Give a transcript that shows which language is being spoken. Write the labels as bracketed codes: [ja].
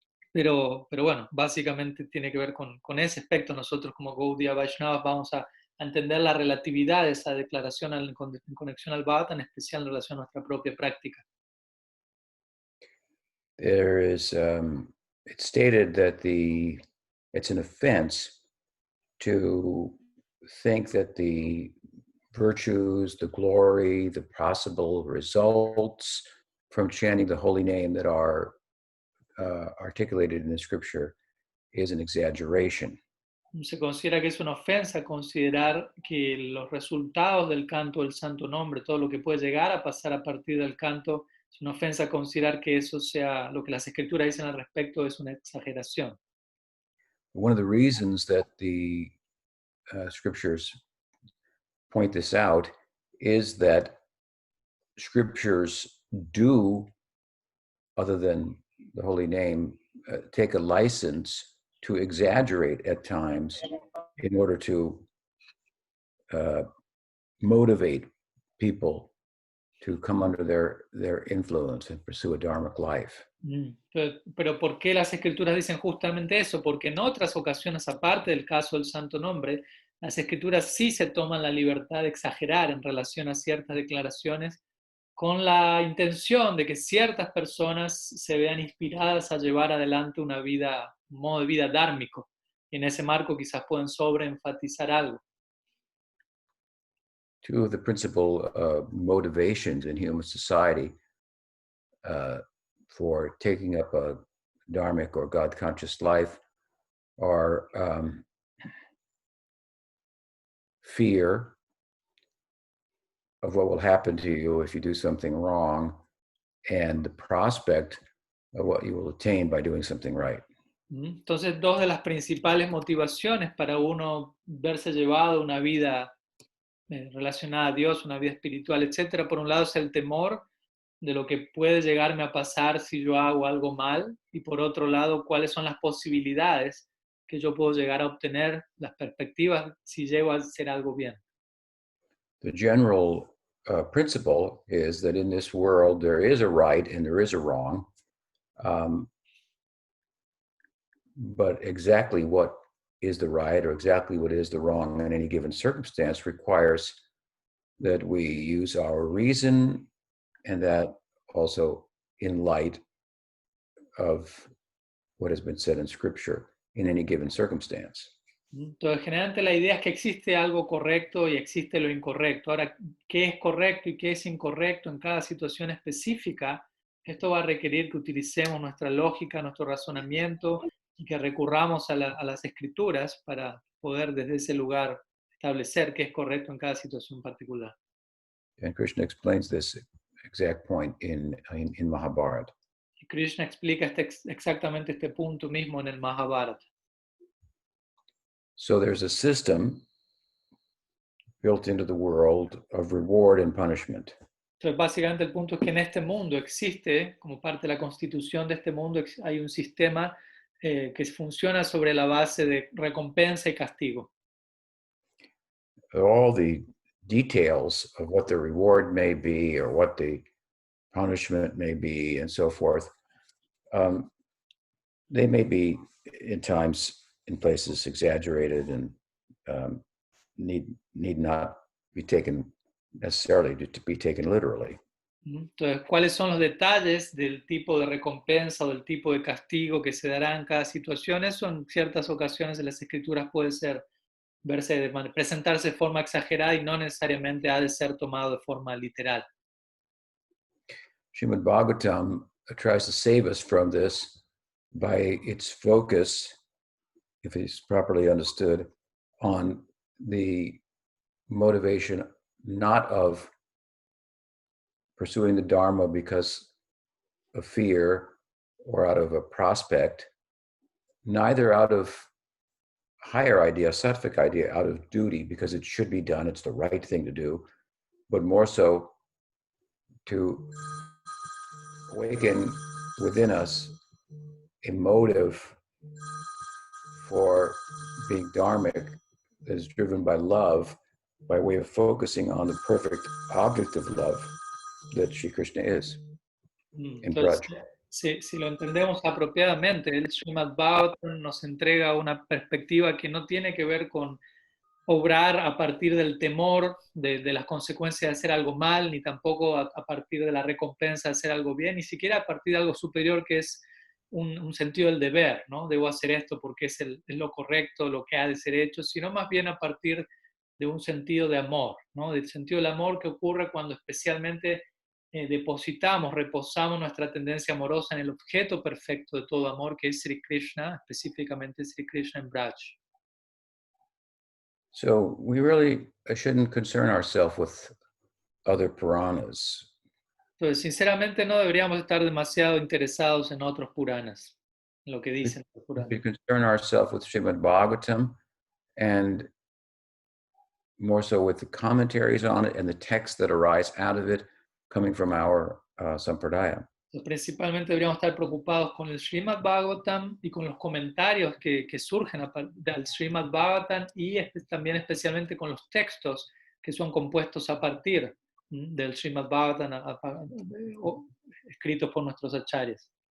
[es] Pero bueno, básicamente tiene que ver con ese aspecto. Nosotros como Gaudiya Vaishnavas vamos a entender la relatividad de esa declaración en conexión al Bhagavatam, en especial en relación a nuestra propia práctica. [en] There is, it's stated that it's an offense to think that the virtues, the glory, the possible results from chanting the holy name that are articulated in the scripture is an exaggeration. [es] Se considera que es una ofensa considerar que los resultados del canto del santo nombre, todo lo que puede llegar a pasar a partir del canto, es una ofensa considerar que eso sea lo que las escrituras dicen al respecto, es una exageración. [en] One of the reasons that the scriptures point this out is that scriptures do, other than the holy name, take a license to exaggerate at times in order to motivate people to come under their influence and pursue a dharmic life. [es] Pero ¿por qué las escrituras dicen justamente eso? Porque en otras ocasiones, aparte del caso del santo nombre, las escrituras sí se toman la libertad de exagerar en relación a ciertas declaraciones con la intención de que ciertas personas se vean inspiradas a llevar adelante una vida, un modo de vida dármico. Y en ese marco quizás pueden sobreenfatizar algo. [en] Two of the principal motivations in human society for taking up a dharmic or God-conscious life are fear of what will happen to you if you do something wrong, and the prospect of what you will attain by doing something right. [es] Entonces, dos de las principales motivaciones para uno verse llevado a una vida relacionada a Dios, una vida espiritual, etcétera, por un lado es el temor de lo que puede llegarme a pasar si yo hago algo mal, y por otro lado, cuáles son las posibilidades que yo puedo llegar a obtener, las perspectivas si llego a hacer algo bien. [en] The general principle is that in this world there is a right and there is a wrong, but exactly what is the right or exactly what is the wrong in any given circumstance requires that we use our reason, and that also in light of what has been said in scripture in any given circumstance. [es] Entonces, generalmente la idea es que existe algo correcto y existe lo incorrecto. Ahora, ¿qué es correcto y qué es incorrecto en cada situación específica? Esto va a requerir que utilicemos nuestra lógica, nuestro razonamiento y que recurramos a las escrituras para poder desde ese lugar establecer qué es correcto en cada situación particular. [en] And Krishna explains this exact point in Mahabharata. [es] Y Krishna explica exactamente este punto mismo en el Mahabharata. [en] So there's a system built into the world of reward and punishment. [es] Entonces, básicamente el punto es que en este mundo existe, como parte de la constitución de este mundo, hay un sistema que funciona sobre la base de recompensa y castigo. [en] All the details of what the reward may be or what the punishment may be and so forth, they may be in times, in places, exaggerated and need not be taken necessarily to be taken literally. [es] Entonces, ¿cuáles son los detalles del tipo de recompensa o del tipo de castigo que se dará en cada situación? Eso en ciertas ocasiones en las escrituras puede ser presentarse de forma exagerada y no necesariamente ha de ser tomado de forma literal. [en] Srimad Bhagavatam tries to save us from this by its focus, if it's properly understood, on the motivation not of pursuing the Dharma because of fear or out of a prospect, neither out of higher idea, sattvic idea, out of duty because it should be done, it's the right thing to do, but more so to awaken within us a motive for being dharmic that is driven by love, by way of focusing on the perfect object of love that Sri Krishna is in [es] Entonces, [en] Braj. [es] si lo entendemos apropiadamente, el Srimad Bhagavatam nos entrega una perspectiva que no tiene que ver con obrar a partir del temor de las consecuencias de hacer algo mal, ni tampoco a partir de la recompensa de hacer algo bien, ni siquiera a partir de algo superior que es un sentido del deber, ¿no? Debo hacer esto porque es lo correcto, lo que ha de ser hecho, sino más bien a partir de un sentido de amor, ¿no? Del sentido del amor que ocurre cuando especialmente depositamos, reposamos nuestra tendencia amorosa en el objeto perfecto de todo amor, que es Sri Krishna, específicamente Sri Krishna en Braj. [en] So we really shouldn't concern ourselves with other Puranas. [es] Entonces, sinceramente, no deberíamos estar demasiado interesados en otros Puranas, en lo que dicen los [en] We [es] Puranas. [en] should concern ourselves with Srimad Bhagavatam and more so with the commentaries on it and the texts that arise out of it coming from our sampradaya. [es] Entonces, principalmente deberíamos estar preocupados con el Srimad Bhagavatam y con los comentarios que surgen del Srimad Bhagavatam y también especialmente con los textos que son compuestos a partir del Srimad Bhagavatam escritos por nuestros acharyas.